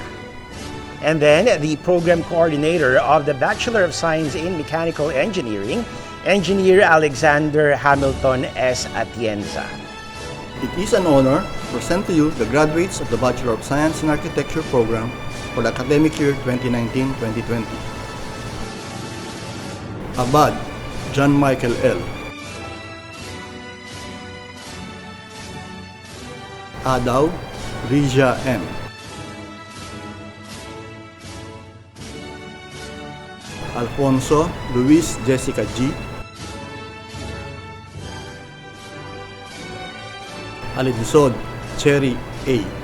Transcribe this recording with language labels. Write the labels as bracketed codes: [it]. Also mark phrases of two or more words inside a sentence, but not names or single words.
[en] And then the Program Coordinator of the Bachelor of Science in Mechanical Engineering, Engineer Alexander Hamilton S. Atienza. It is an honor to present to you the graduates of the Bachelor of Science in Architecture program for the academic year 2019-2020. Abad John Michael L. Adaw Rija M. Alfonso Luis Jessica G. Alinsod Cherry A.